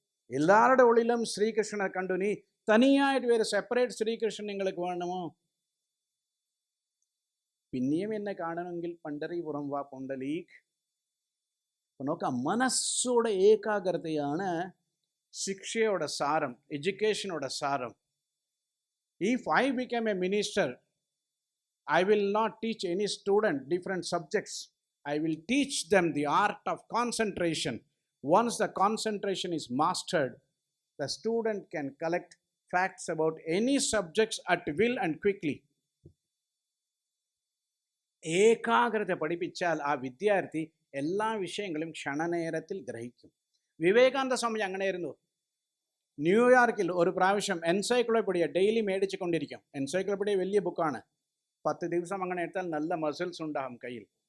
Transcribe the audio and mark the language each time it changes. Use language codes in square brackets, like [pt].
[ml] എല്ലാവരുടെ ഉള്ളിലും ശ്രീകൃഷ്ണനെ കണ്ടു, നീ തനിയായിട്ട് വേറെ സെപ്പറേറ്റ് ശ്രീകൃഷ്ണൻ നിങ്ങൾക്ക് വേണമോ? പിന്നെയും എന്നെ കാണണമെങ്കിൽ പണ്ഡരിപുരം വാ പുണ്ടലീക്. നോക്കാം, മനസ്സോടെ ഏകാഗ്രതയാണ് ശിക്ഷയുടെ സാരം, എഡ്യൂക്കേഷനോടെ സാരം. [en] If I became a minister, I will not teach any student different subjects. I will teach them the art of concentration. Once the concentration is mastered, the student can collect facts about any subjects at will and quickly. [ml] ഏകാഗ്രത പഠിപ്പിച്ചാൽ ആ വിദ്യാർത്ഥി എല്ലാ വിഷയങ്ങളും ക്ഷണനേരത്തിൽ ഗ്രഹിക്കും. വിവേകാനന്ദ സ്വാമി അങ്ങനെയായിരുന്നു. ന്യൂയോർക്കിൽ ഒരു പ്രാവശ്യം encyclopedia daily മേടിച്ചു കൊണ്ടിരിക്കും. എൻസൈക്ലോപീഡിയ വലിയ ബുക്കാണ്. 10 ദിവസം അങ്ങനെ എടുത്താൽ നല്ല മസിൽസ് ഉണ്ടാകും കയ്യിൽ.